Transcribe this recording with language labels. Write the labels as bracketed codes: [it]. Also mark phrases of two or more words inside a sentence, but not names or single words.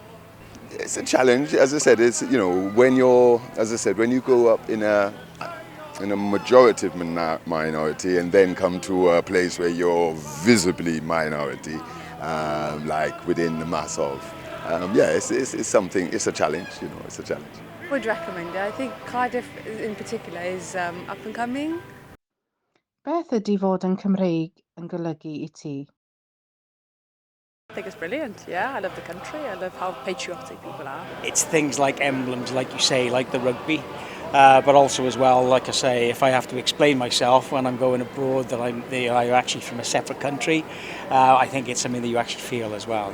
[en] It's a challenge, as I said. It's when you grow up in a majorative minority and then come to a place where you're visibly minority, like within the mass of. It's something. It's a challenge. It's a challenge. Would recommend it. I think Cardiff in particular is up and coming. [cy] Beth ydy fod yn Cymreig yn golygu I ti? [en] I think it's brilliant. Yeah, I love the country. I love how patriotic people are. It's things like emblems, like you say, like the rugby. But also as well, like I say, if I have to explain myself when I'm going abroad that I'm actually from a separate country, I think it's something that you actually feel as well,